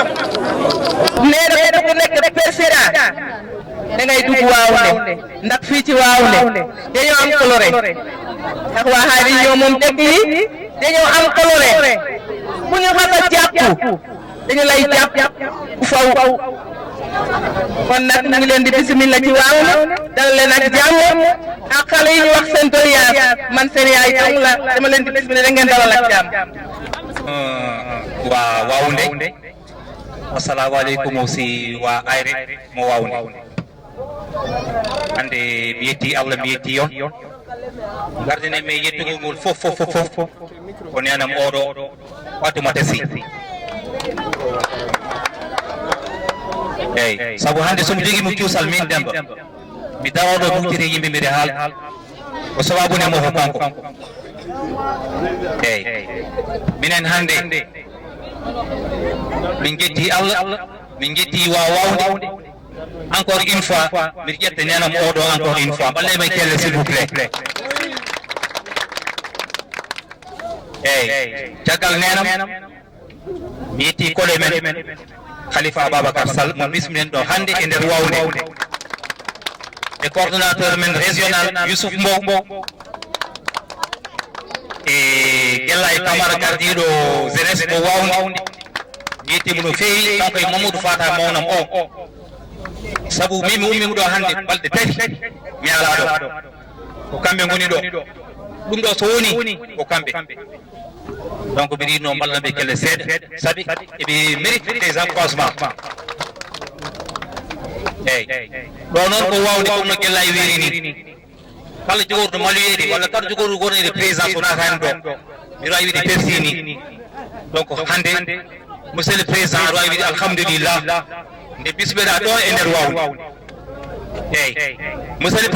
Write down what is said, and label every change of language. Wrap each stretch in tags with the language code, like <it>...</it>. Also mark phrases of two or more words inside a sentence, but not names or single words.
<wo>nee na ku nekk président da ngay dugg Wawnde ndax fii ci Wawnde dañoo am coloré ndax waa xaay ñoo moom dëkk yi dañoo am coloré bu ñu xas a jàpp dañu lay jàpp faw kon nag ñu ngi leen di bismillah ci Wawnde dal leen ak jàmm ak xale yi ñu wax seen doléance man seen yaay tong la dama leen di bismillah da ngeen dalal ak jàmm</wo> <ff>waa Wawnde</ff> <ar>assalamu aleykum</ar> <ff>aussi waa ayre mo Wawnde hande mi yetti Allah mi yetti yon gardine me yettugol ngol fof ko nenam oɗo Fatoumata Sy eyyi saabu hande somi jogui mo cuusal min Demba mi daroɗo huftiri yimɓe mbiɗe haal ko sababune mo ko kanko eyyi minen hannde min jetti Allah min jetti wawde</ff> <fr>encore une fois</fr> <ff>mbiɗa ƴetta nenam oɗo</ff> <fr>encore une fois</fr> <ff>ɓallema e kelle</ff> <fr>s'il vous plaît</fr> <ff>eyyi caggal nenam mi yetti kole men Khalifa Ababacar Sall mo bisminen ɗo hannde e nder wawde e coordonnateur men régional Youssouf Mbow e Gella e Camara gardiɗo jeunesse mo wawde mi yettimo no feewi kanko e Mamadou Fata mawnam o sabu min mi ummimo ɗo hannde balɗe tati mi ala ɗo ko kamɓe ngoni ɗo ɗum ɗo so woni ko kamɓe donc mbiɗa yinno ballanɓe kelle seeɗa sabi eɓe</ff> <fr>mérite des encouragements</fr> <ff>eyyi ɗo noon ko wawde comme no Gella e wiiri ni kala jogorɗo maluyede walla kala jogorɗo gonede présidence o natani ɗo mbiɗa wawi wiide persini donc hannde</ff> <fr>monsieur le président</fr> <ff>aɗa wawi wiide alhamdulillah nde bismeɗa ɗo e nder wawde eyyi</ff> <fr>monsieur le</fr>